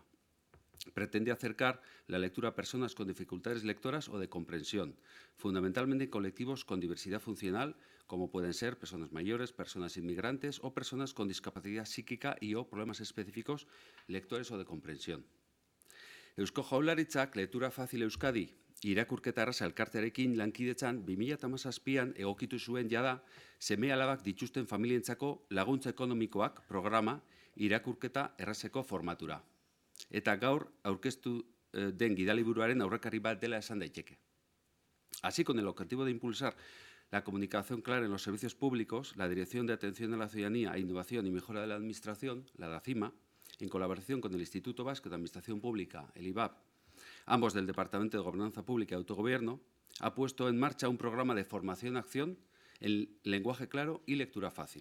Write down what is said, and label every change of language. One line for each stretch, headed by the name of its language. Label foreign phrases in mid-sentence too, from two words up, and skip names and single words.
Spanish: Pretende acercar la lectura a personas con dificultades lectoras o de comprensión, fundamentalmente en colectivos con diversidad funcional, como pueden ser personas mayores, personas inmigrantes o personas con discapacidad psíquica y o problemas específicos lectores o de comprensión.
Basque: Eusko Jaurlaritzak Lectura Fácil Euskadi irakurketa erraza elkartearekin lankidetzan 2017an egokitu zuen jada seme-alabak dituzten familientzako laguntza ekonomikoak programa irakurketa errazeko formatura. Eta gaur aurkeztu den gidaliburuaren aurrekari bat dela esan daiteke.
Spanish: Así, con el objetivo de impulsar la comunicación clara en los servicios públicos, la Dirección de Atención a la Ciudadanía, Innovación y Mejora de la Administración, la DACIMA, en colaboración con el Instituto Vasco de Administración Pública, el IVAP, ambos del Departamento de Gobernanza Pública y Autogobierno, ha puesto en marcha un programa de formación-acción en lenguaje claro y lectura fácil.